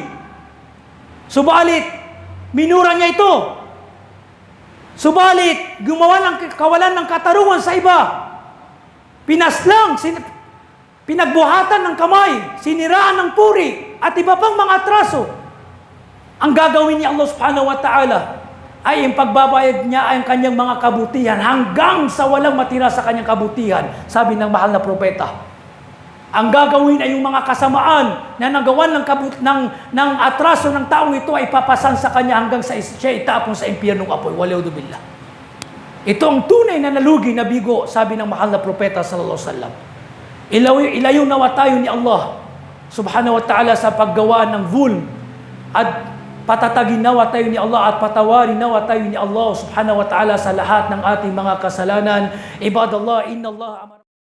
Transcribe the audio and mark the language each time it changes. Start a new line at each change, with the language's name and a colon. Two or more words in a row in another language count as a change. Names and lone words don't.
Filipino: Subalit, minura niya ito. Subalit, gumawa ng kawalan ng katarungan sa iba. Pinaslang, pinagbuhatan ng kamay, siniraan ng puri, at iba pang mga atraso. Ang gagawin niya
Arabic: الله سبحانه وتعالى
Filipino: ay ang pagbabayad niya ay ang kanyang mga kabutihan hanggang sa walang matira sa kanyang kabutihan, sabi ng mahal na propeta. Ang gagawin ay yung mga kasamaan na nagawan ng atraso ng taong ito ay papasan sa kanya hanggang sa siya itapon sa impyernong apoy.
Arabic: والعياذ بالله.
Filipino: Ito ang tunay na nalugi na bigo, sabi ng mahal na propeta
Arabic: صلى الله عليه وسلم.
Filipino: Ilayo nawa tayo ni Allah
Arabic: سبحانه وتعالى
Filipino: sa paggawa ng zulm, at patatagin nawa tayo ni Allah at patawarin nawa tayo ni Allah
Arabic: سبحانه وتعالى
Filipino: sa lahat ng ating mga kasalanan.
Arabic: عباد الله، إن الله